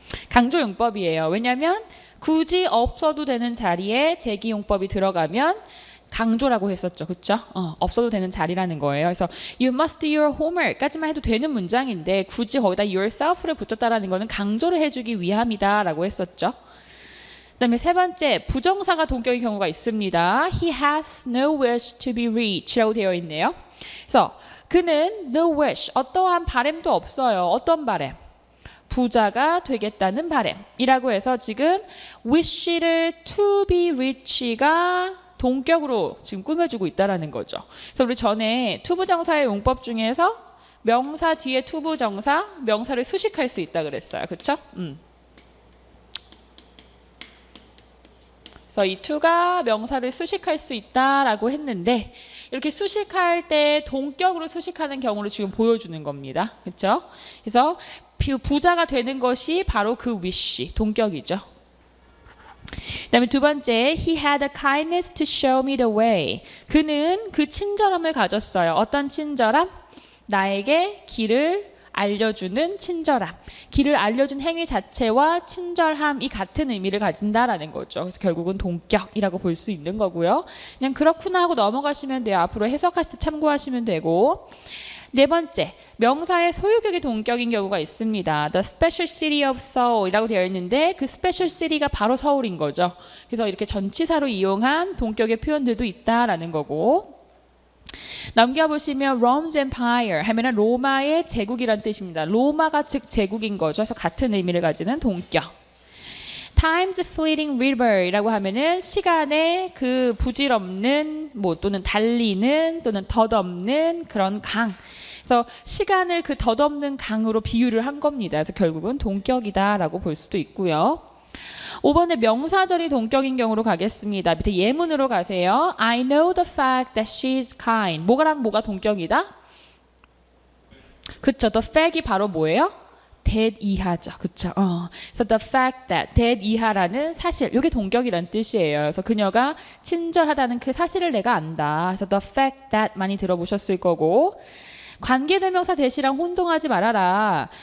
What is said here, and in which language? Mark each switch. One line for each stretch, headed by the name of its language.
Korean: 강조용법이에요. 왜냐하면 굳이 없어도 되는 자리에 제기용법이 들어가면 강조라고 했었죠. 그쵸? 없어도 되는 자리라는 거예요. 그래서
English: you must do your homework
Korean: 까지만 해도 되는 문장인데 굳이 거기다 yourself를 붙였다라는 거는 강조를 해주기 위함이다 라고 했었죠. 그 다음에 세 번째, 부정사가 동격의 경우가 있습니다.
English: He has no wish to be rich
Korean: 라고 되어 있네요. 그래서 그는 no wish, 어떠한 바램도 없어요. 어떤 바램? 부자가 되겠다는 바램이라고 해서 지금 wish를 to be rich가 동격으로 지금 꾸며주고 있다라는 거죠. 그래서 우리 전에 투부정사의 용법 중에서 명사 뒤에 투부정사, 명사를 수식할 수 있다 그랬어요. 그렇죠? 그래서 이 to가 명사를 수식할 수 있다라고 했는데 이렇게 수식할 때 동격으로 수식하는 경우를 지금 보여주는 겁니다. 그렇죠? 그래서 부자가 되는 것이 바로 그 wish, 동격이죠. 그 다음에 두 번째,
English: he had a kindness to show me the way.
Korean: 그는 그 친절함을 가졌어요. 어떤 친절함? 나에게 길을 알려주는 친절함. 길을 알려준 행위 자체와 친절함이 같은 의미를 가진다라는 거죠. 그래서 결국은 동격이라고 볼 수 있는 거고요. 그냥 그렇구나 하고 넘어가시면 돼요. 앞으로 해석하실 때 참고하시면 되고. 네 번째, 명사의 소유격이 동격인 경우가 있습니다.
English: The special city of Seoul
Korean: 이라고 되어 있는데
English: 그 special city가 바로 서울인 거죠.
Korean: 그래서 이렇게 전치사로 이용한 동격의 표현들도 있다라는 거고. 넘겨보시면 Rome's Empire 하면은 로마의 제국이란 뜻입니다. 로마가 즉 제국인 거죠. 그래서 같은 의미를 가지는 동격. Time's fleeting river이라고 하면은 시간의 그 부질없는 또는 달리는 또는 덧없는 그런 강. 그래서 시간을 그 덧없는 강으로 비유를 한 겁니다. 그래서 결국은 동격이다라고 볼 수도 있고요. 5번에 명사절이 동격인 경우로 가겠습니다. 밑에 예문으로 가세요.
English: I know the fact that she's kind.
Korean: 뭐가랑 뭐가 동격이다? 그쵸. The fact이 바로 뭐예요? that 이하죠. 그쵸? 그래서 the fact that, that 이하라는 사실, 이게 동격이란 뜻이에요. 그래서 그녀가 친절하다는 그 사실을 내가 안다. 그래서 the fact that 많이 들어보셨을 거고, 관계대명사 대시랑 혼동하지 말아라.